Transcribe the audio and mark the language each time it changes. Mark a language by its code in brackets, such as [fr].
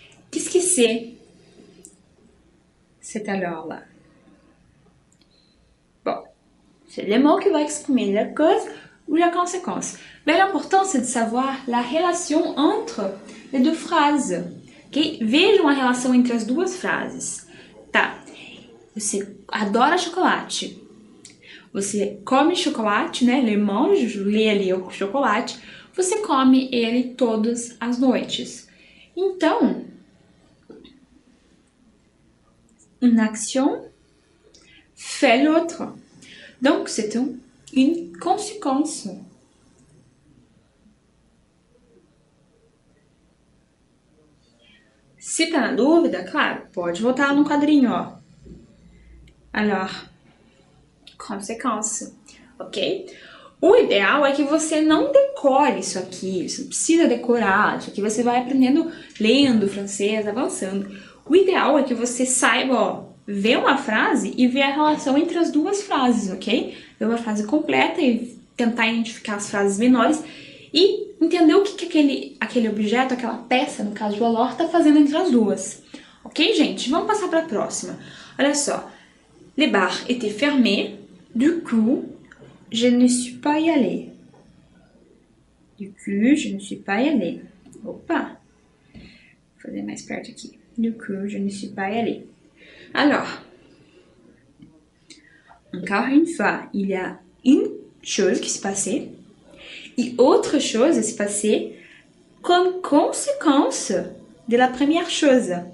[fr] Qu'est-ce que c'est cet alors-là? Bon, c'est le mot qui va exprimer la cause ou la conséquence. Mais l'important, c'est de savoir la relation entre les deux phrases. [en] Okay? [pt] Vejam a relação entre as duas frases. Tá, você adora chocolate. Você come chocolate, né? Le mange, lê ali o chocolate. Você come ele todas as noites. [fr] Então, une action fait l'autre. Donc, c'est une conséquence. [pt] Se tá na dúvida, claro, pode voltar no quadrinho, ó. [fr] Alors, conséquence, ok? [pt] O ideal é que você não decore isso aqui, você não precisa decorar, isso aqui você vai aprendendo lendo francês, avançando. O ideal é que você saiba, ó, ver uma frase e ver a relação entre as duas frases, ok? Ver uma frase completa e tentar identificar as frases menores e entender o que aquele objeto, aquela peça, no caso do alors, tá fazendo entre as duas. Ok, gente? Vamos passar para a próxima. Olha só. [fr] Les bars étaient fermés, du coup, je ne suis pas y allée. Du coup, je ne suis pas y allée. [pt] Opa! Vou fazer mais perto aqui. [fr] Du coup, je ne suis pas y allée. Alors, encore une fois, il y a une chose qui s'est passée et autre chose s'est passée comme conséquence de la première chose.